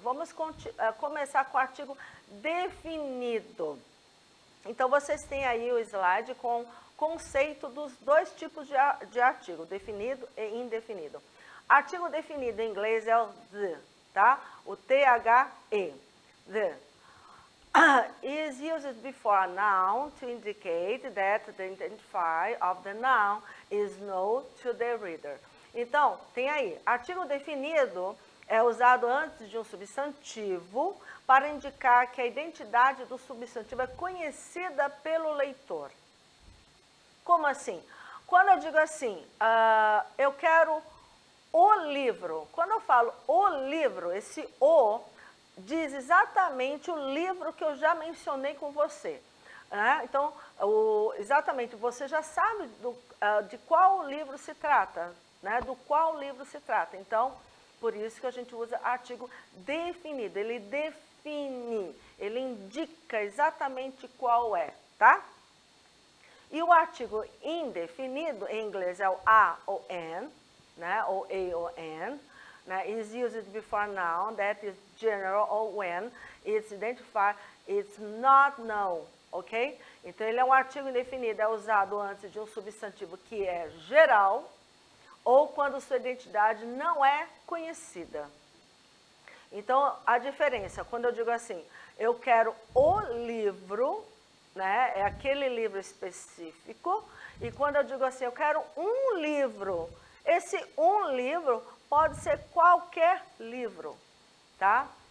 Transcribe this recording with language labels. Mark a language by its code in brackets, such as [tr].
[pt] Vamos começar com o artigo definido. Então, vocês têm aí o slide com conceito dos dois tipos de artigo, definido e indefinido. Artigo definido em inglês é o the, tá? O THE. [en] The is used before a noun to indicate that the identifier of the noun is known to the reader. [pt] Então, tem aí, artigo definido é usado antes de um substantivo para indicar que a identidade do substantivo é conhecida pelo leitor. Como assim? Quando eu digo assim, eu quero o livro. Quando eu falo o livro, esse o diz exatamente o livro que eu já mencionei com você. Né? Então, exatamente, você já sabe de qual livro se trata, né? Do qual livro se trata. Então, por isso que a gente usa artigo definido. Ele define, ele indica exatamente qual é, tá? E o artigo indefinido, em inglês é o a ou an, né? Ou a ou an, né? [en] Is used before noun that is general or when it's identified, it's not known, ok? [pt] Então, ele é um artigo indefinido, é usado antes de um substantivo que é geral ou quando sua identidade não é conhecida. Então, a diferença, quando eu digo assim, eu quero o livro, né, é aquele livro específico, e quando eu digo assim, eu quero um livro, esse um livro pode ser qualquer livro, tá?